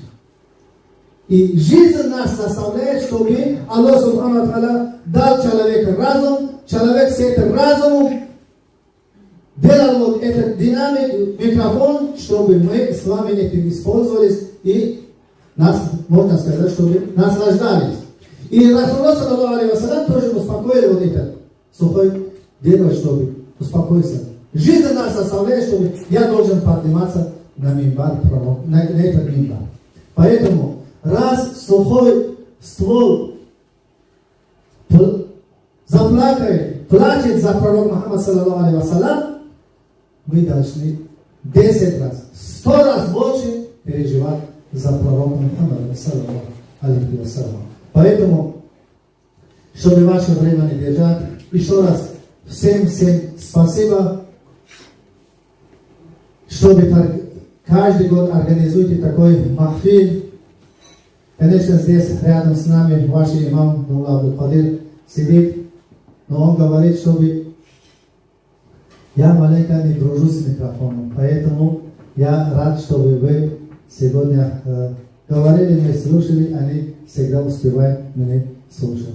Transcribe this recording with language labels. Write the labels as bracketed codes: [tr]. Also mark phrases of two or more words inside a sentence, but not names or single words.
[ru] И жизнь нас заставляет, чтобы [ar] الله سبحانه وتعالى [ru] дал человеку разум, человек с этим разумом делал вот этот динамик, микрофон, чтобы мы с вами этим использовались и нас, можно сказать, чтобы наслаждались. И [ar] رسول الله صلى الله عليه وسلم [ru] тоже успокоил вот это сухое дерево, чтобы успокоиться. Жизнь нас заставляет, чтобы я должен подниматься на мимбар, на этот мимбар. Поэтому, раз сухой ствол заплакает, плачет за пророка Мухаммада [ar] صلى الله عليه وسلم, [ru] мы должны 10 раз, 100 раз больше переживать за пророка Мухаммада [ar] صلى الله عليه وسلم. [ru] Поэтому, чтобы ваше время не держать, еще раз всем спасибо, чтобы каждый год организуете такой махфиль. Конечно, здесь рядом с нами ваш имам Мулла Абдул-Кадир сидит, но он говорит, чтобы я маленько не дружу с микрофоном, поэтому я рад, чтобы вы сегодня говорили, мы слушали, они всегда успевают меня слушать.